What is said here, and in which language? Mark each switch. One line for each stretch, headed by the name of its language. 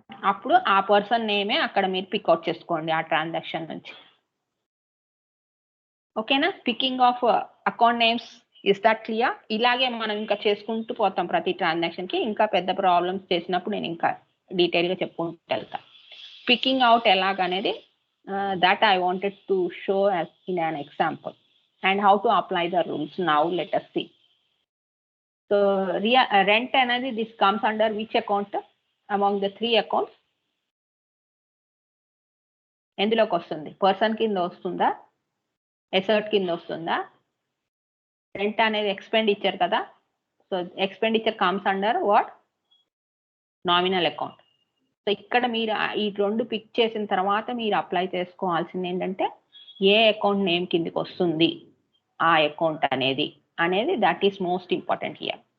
Telugu: అప్పుడు ఆ పర్సన్ నేమే అక్కడ మీరు పిక్అవుట్ చేసుకోండి ఆ ట్రాన్సాక్షన్ నుంచి. ఓకేనా?
English: Picking of account names, is that clear?
Telugu: ఇలాగే మనం ఇంకా చేసుకుంటూ పోతాం ప్రతి ట్రాన్సాక్షన్కి. ఇంకా పెద్ద ప్రాబ్లమ్స్ చేసినప్పుడు నేను ఇంకా డీటెయిల్గా చెప్పుకుంటూ వెళ్తాను.
English: picking out
Telugu: ఎలాగనేది
English: that I wanted to show as in an example, and how to apply the rules. Now let us see. So rent
Telugu: అనేది
English: this comes under which account among the three accounts?
Telugu: ఎందులోకి వస్తుంది? Person కింద వస్తుందా, assert కింద వస్తుందా? Rent అనేది expenditure కదా, so expenditure comes under what? Nominal account. So ఇక్కడ మీరు ఈ రెండు పిక్ చేసిన తర్వాత మీరు అప్లై చేసుకోవాల్సింది ఏంటంటే ఏ అకౌంట్ నేమ్ కిందకి వస్తుంది ఆ అకౌంట్ అనేది
English: That is most important here.